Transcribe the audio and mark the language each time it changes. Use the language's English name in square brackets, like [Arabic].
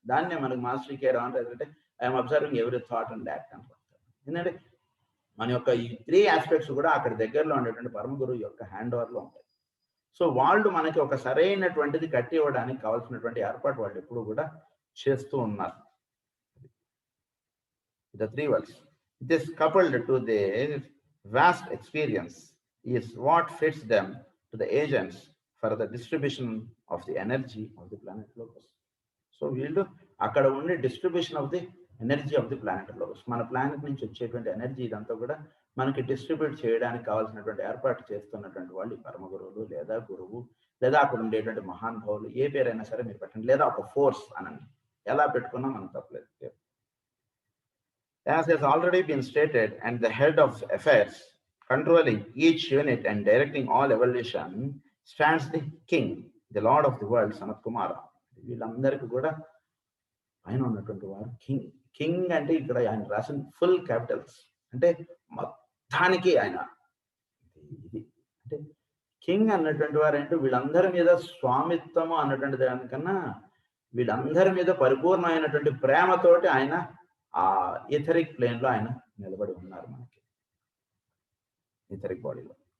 [Telugu] దాన్నే మనకు [English] master care అంటే I'm observing every thought and act [Telugu] అంటారు. ఎందుకంటే మన యొక్క ఈ 3 ఆస్పెక్ట్స్ కూడా అక్కడ దగ్గరలో ఉండేటువంటి పరమ గురువు యొక్క హ్యాండ్ ఓవర్లో ఉంటాయి. సో వాళ్ళు మనకి ఒక సరైనటువంటిది కట్టి ఇవ్వడానికి కావాల్సినటువంటి ఏర్పాటు వాళ్ళు ఎప్పుడు కూడా చేస్తూ ఉన్నారు. [English] The 3 worlds. This coupled to their vast experience is what fits them to the agents for the distribution of the energy of the planet Logos. [Telugu] So వీళ్ళు అక్కడ ఉండే [English] distribution of the energy of the planet logos, [Telugu] మన planet నుంచి వచ్చేటువంటి energy ఇదంతా కూడా మనకి distribute చేయడానికి కావాల్సినటువంటి ఏర్పాటు చేస్తున్నటువంటి వాళ్ళు ఈ పరమ గురువులు లేదా గురువు లేదా అక్కడ ఉండేటువంటి మహానుభావులు, ఏ పేరైనా సరే మీరు పెట్టండి, లేదా ఒక ఫోర్స్ అనండి, ఎలా పెట్టుకున్నా మనం తప్పలేదు. [English] As has already been stated, and the head of affairs controlling each unit and directing all evolution stands the king, the lord of the world, Sanat Kumara. [Telugu] వీళ్ళందరికీ కూడా ఆయన ఉన్నటువంటి వారు కింగ్. కింగ్ అంటే ఇక్కడ ఆయన రాసిన ఫుల్ క్యాపిటల్స్, అంటే మొత్తానికి ఆయన ఇది అంటే కింగ్ అన్నటువంటి వారు అంటే వీళ్ళందరి మీద స్వామిత్వము అన్నటువంటి దానికన్నా వీళ్ళందరి మీద పరిపూర్ణమైనటువంటి ప్రేమతోటి ఆయన ఆ ఈథరిక్ ప్లేన్ లో ఆయన నిలబడి ఉన్నారు మనకి ఈథరిక్ బాడీలో.